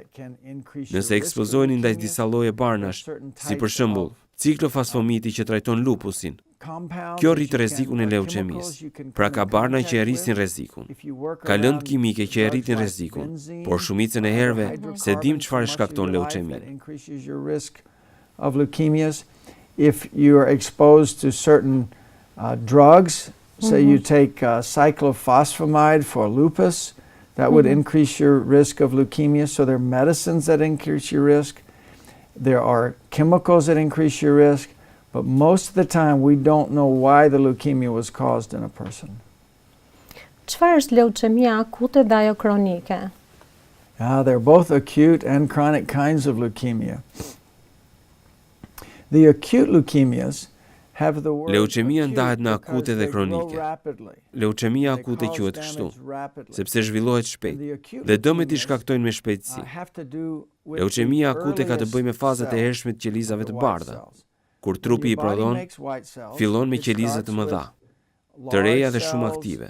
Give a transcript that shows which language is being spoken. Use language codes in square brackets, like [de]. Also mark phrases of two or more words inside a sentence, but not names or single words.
[sq] Nëse ekspozoheni ndaj disa lloje barnash, si për shembull ciklofosfomiti që trajton lupusin, Kjo rrit rrezikun e leuçemisë. Pra ka barna që e rrisin rrezikun. Ka lëndë kimike që e rritin rrezikun, por shumicën e herëve se dim çfarë shkakton leuçeminë. [en] Of leukemias, if you are exposed to certain drugs, say you take cyclophosphamide for lupus, that would increase your risk of leukemia. So there are medicines that increase your risk. There are chemicals that increase your risk. But most of the time we don't know why the leukemia was caused in a person. [sq] Çfarë është leuçemia akute dhe ajo kronike? [en] They're both acute and chronic kinds of leukemia. The acute leukemias have the word [sq] Leuçemia ndahet në akute dhe kronike. Leuçemia akute quhet kështu, sepse zhvillohet shpejt dhe dëmet i shkaktojnë me shpejtësi. Leuçemia akute ka të bëjë me fazat e hershme të qelizave të bardha. Kur trupi i prodhon, fillon me qelizat të mëdha, të reja dhe shumë aktive.